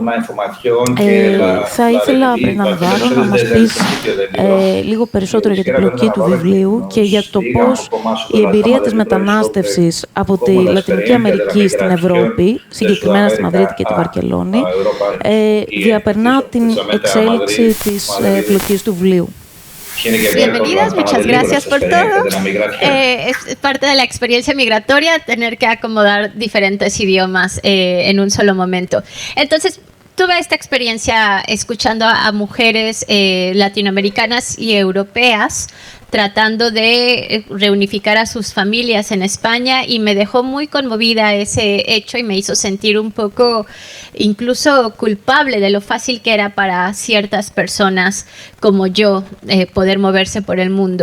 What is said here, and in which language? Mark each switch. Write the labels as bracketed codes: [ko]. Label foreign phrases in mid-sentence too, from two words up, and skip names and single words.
[el] Θα ήθελα, Μπρέντα Ναβάρο, να μας πεις λίγο περισσότερο για την πλοκή του βιβλίου και για το πώς η εμπειρία της μετανάστευσης από τη Λατινική Αμερική στην Ευρώπη, συγκεκριμένα στη Μαδρίτη και τη Βαρκελόνη, διαπερνά την εξέλιξη της πλοκής του βιβλίου. [es] Bienvenidas, muchas gracias por todo. Es parte de la experiencia migratoria tener que acomodar diferentes idiomas en un solo momento. Entonces, tuve esta experiencia escuchando a mujeres latinoamericanas y europeas tratando de reunificar a sus familias en España, y me dejó muy conmovida ese hecho y me hizo sentir un poco incluso culpable de lo fácil que era para ciertas personas como yo poder moverse por el mundo.